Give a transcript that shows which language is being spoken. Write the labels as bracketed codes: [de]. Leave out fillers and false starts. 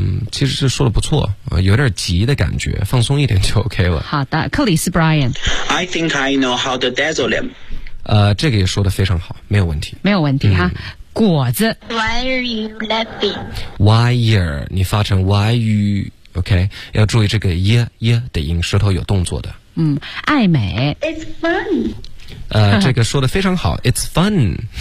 [zh] 其实是说的不错有点急的感觉，放松一点就 OK 了。好的，克里斯 Brian [en] I think I know how to dazzle him [zh] 这个也说的非常好，没有问题，没有问题哈。果子 [en] Why are you laughing? [zh] Wire 你发成 why you OK 要注意这个 ye 的音，舌头有动作的。爱美 [en] It's fun [zh] 这个说的非常好 [en] It's fun